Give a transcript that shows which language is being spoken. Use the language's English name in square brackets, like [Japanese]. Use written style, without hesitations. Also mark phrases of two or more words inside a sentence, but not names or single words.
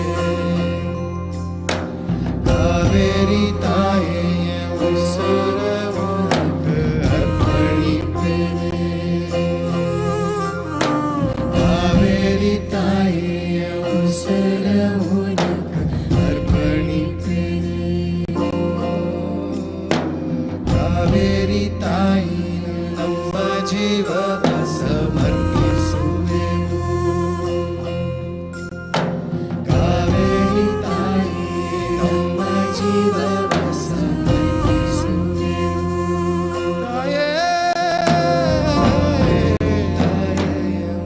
[Tamil] காவேரி தாயே என் உசுர உனக்கு அர்ப்பணிப்பேனே. காவேரி தாயே என் உசுர உனக்கு அர்ப்பணிப்பேனே. [Kannada] காவேரி தாயே ನಮ್ಮ ಜೀವವ ಸಮರ್ಪಿಸುವೆವು. ಕಾವೇರಿ ತಾಯೇ ನಮ್ಮ ಜೀವವ ಸಮರ್ಪಿಸುವೆವು. ತಾಯೇ ತಾಯೇ